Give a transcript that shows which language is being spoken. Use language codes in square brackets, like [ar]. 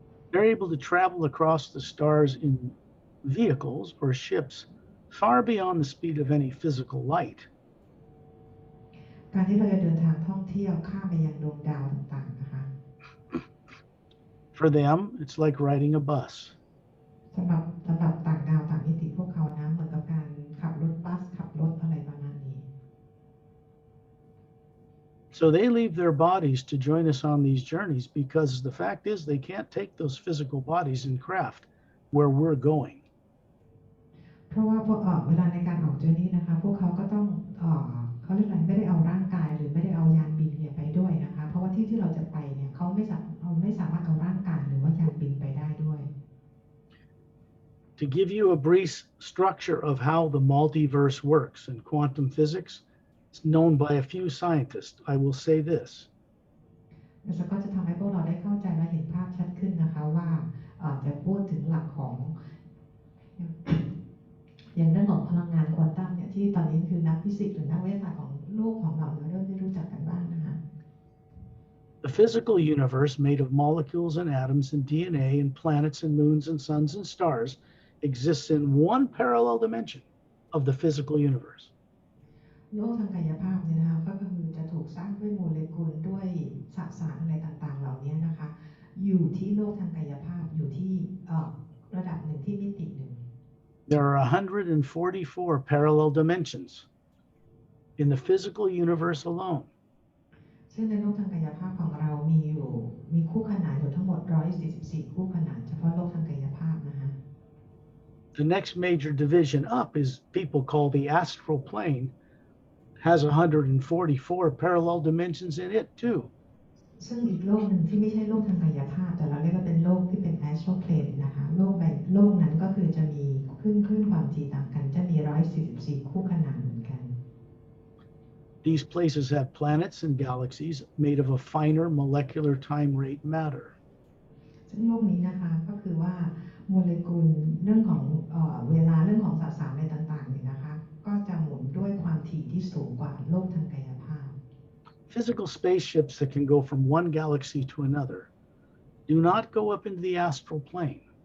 [en] They're able to travel across the stars in vehicles or ships far beyond the speed of any physical light. [th] การที่เราจะเดินทางท่องเที่ยวข้ามไปยังดวงดาวต่างๆนะคะ [en] For them, it's like riding a bus. [th] สำหรับต่างดาวต่างมิติพวกเขานะเหมือนกับการขับรถบัสขับรถอะไรประมาณนี้ [en] So they leave their bodies to join us on these journeys because the fact is they can't take those physical bodies and craft where we're going. [th] เพราะว่าพวกเวลาในการออกเจอร์นี่นะคะพวกเขาก็ต้องเขาเรียกอะไรไม่ได้เอาร่างกายหรือไม่ได้เอายานบินเนี่ยไปด้วยนะคะเพราะว่าที่เราจะไปเนี่ยเขาไม่สามารถเอาร่างกายหรือว่ายานบินไปได้ด้วย [en] To give you a brief structure of how the multiverse works in quantum physics, it's known by a few scientists. I will say this. [th] แล้วก็จะทำให้พวกเราได้เข้าใจและเห็นภาพชัดขึ้นนะคะว่าจะพูดถึงหลักของอย่างเรื่องของพลังงานควอนตัมเนี่ยที่ตอนนี้คือนักฟิสิกส์หรือนักวิทยาศาสตร์ของโลกของเราเริ่มได้รู้จักกันบ้างนะคะ [en] The physical universe made of molecules and atoms and DNA and planets and moons and suns and stars exists in one parallel dimension of the physical universe. [th] โลกทางกายภาพเนี่ยนะคะก็คือจะถูกสร้างด้วยโมเลกุลด้วยสสารอะไรต่างๆเหล่านี้นะคะอยู่ที่โลกทางกายภาพอยู่ที่ระดับหนึ่งที่มิติหนึ่ง [en] There are 144 parallel dimensions in the physical universe alone. [th] ซึ่งในโลกทางกายภาพของเรามีคู่ขนานอยู่ทั้งหมด144คู่ขนานเฉพาะโลกทางกายภาพนะคะ [en] The next major division up is people call the Astral Plane, has 144 parallel dimensions in it too. [th] ซึ่งอีกโลกหนึ่งที่ไม่ใช่โลกทางกายภาพแต่เราเรียกว่าเป็นโลกที่เป็น Astral Plane นะคะโลกนั้นก็คือจะมีคลื่นความถี่ต่างกันจะมี144คู่ขนานเหมือนกัน [en] These places have planets and galaxies made of a finer molecular time rate matter. [th] ซึ่งโลกนี้นะคะก็คือว่าโมเลกุลเรื่องของเวลาเรื่องของสสารอะไรต่างๆเนี่ยนะคะก็จะหมุนด้วยความถี่ที่สูงกว่าโลกทางกายภาพ [en] Physical spaceships that can go from one galaxy to another do not go up into the astral plane.